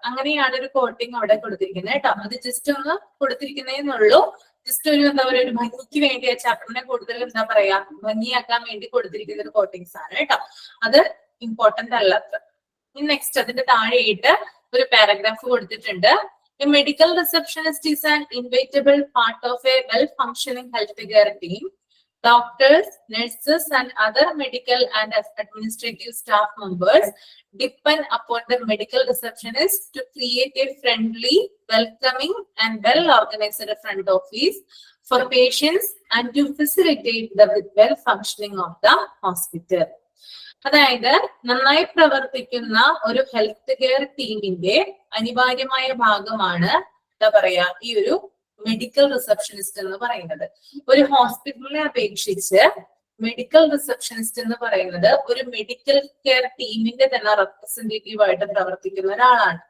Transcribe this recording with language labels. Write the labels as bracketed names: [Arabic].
[Malayalam] അങ്ങനെയാണ് ഒരു കോട്ടിങ് അവിടെ കൊടുത്തിരിക്കുന്നത് കേട്ടോ. അത് ജസ്റ്റ് ഒന്ന് കൊടുത്തിരിക്കുന്നേന്നുള്ളൂ. ജസ്റ്റ് ഒരു എന്താ പറയുക, ഒരു ഭംഗിക്ക് വേണ്ടി ആ ചാപ്റ്ററിനെ കൂടുതൽ എന്താ പറയാ ഭംഗിയാക്കാൻ വേണ്ടി കൊടുത്തിരിക്കുന്ന ഒരു കോട്ടിങ്സ് ആണ് കേട്ടോ. അത് ഇമ്പോർട്ടന്റ് അല്ലാത്ത. നെക്സ്റ്റ് അതിന്റെ താഴെയിട്ട് ഒരു പാരഗ്രാഫ് കൊടുത്തിട്ടുണ്ട്. [English] A medical receptionist is an inevitable part of a well-functioning healthcare team. Doctors, nurses, and other medical and administrative staff members depend upon the medical receptionist to create a friendly, welcoming, and well-organized front office for patients and to facilitate the well-functioning of the hospital. [Malayalam] അതായത് നന്നായി പ്രവർത്തിക്കുന്ന ഒരു health care ടീമിന്റെ അനിവാര്യമായ ഭാഗമാണ് എന്താ പറയാ ഈ ഒരു മെഡിക്കൽ റിസപ്ഷനിസ്റ്റ് എന്ന് പറയുന്നത്. ഒരു ഹോസ്പിറ്റലിനെ അപേക്ഷിച്ച് മെഡിക്കൽ റിസപ്ഷനിസ്റ്റ് എന്ന് പറയുന്നത് ഒരു മെഡിക്കൽ കെയർ ടീമിന്റെ തന്നെ റെപ്രസെന്റേറ്റീവ് ആയിട്ട് പ്രവർത്തിക്കുന്ന ഒരാളാണ്.